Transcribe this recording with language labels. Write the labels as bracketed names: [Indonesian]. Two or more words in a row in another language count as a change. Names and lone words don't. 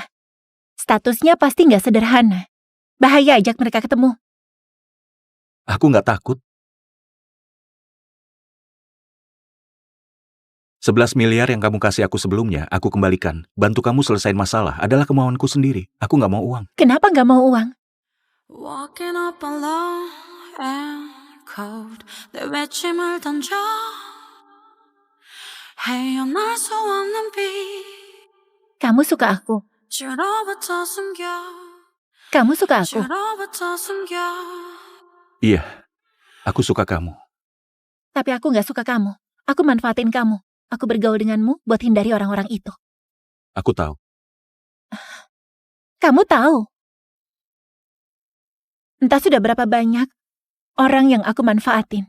[Indonesian] Statusnya pasti nggak sederhana. Bahaya ajak mereka ketemu. Aku nggak takut. 11 miliar yang kamu kasih aku sebelumnya, aku kembalikan. Bantu kamu selesaiin masalah adalah kemauanku sendiri. Aku nggak mau uang. Kenapa nggak mau uang? [English] Walking up alone and cold [Korean] 내 외침을 던져 헤어날 수 없는 빛 [Indonesian] Kamu suka aku. [Korean] 주로부터 숨겨 [Indonesian] Kamu suka aku. [Korean] 주로부터 숨겨 [Indonesian] Iya, aku suka kamu. Tapi aku nggak suka kamu. Aku manfaatin kamu. Aku bergaul denganmu buat hindari orang-orang itu. Aku tahu. Kamu tahu? Entah sudah berapa banyak orang yang aku manfaatin.